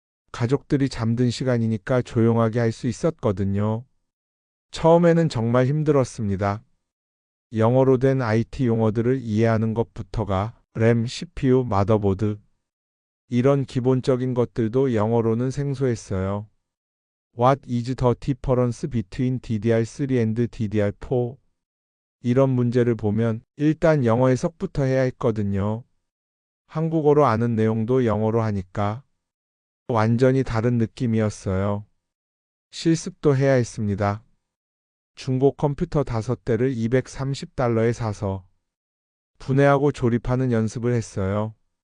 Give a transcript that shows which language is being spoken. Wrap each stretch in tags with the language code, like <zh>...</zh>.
<ko>가족들이 잠든 시간이니까 조용하게 할 수 있었거든요. 처음에는 정말 힘들었습니다. 영어로 된 IT 용어들을 이해하는 것부터가 램, CPU, 마더보드 이런 기본적인 것들도 영어로는 생소했어요.</ko> <en>What is the difference between DDR3 and DDR4?</en> <ko>이런 문제를 보면 일단 영어 해석부터 해야 했거든요. 한국어로 아는 내용도 영어로 하니까 완전히 다른 느낌이었어요. 실습도 해야 했습니다. 중고 컴퓨터 5대를 $230에 사서 분해하고 조립하는 연습을 했어요.</ko>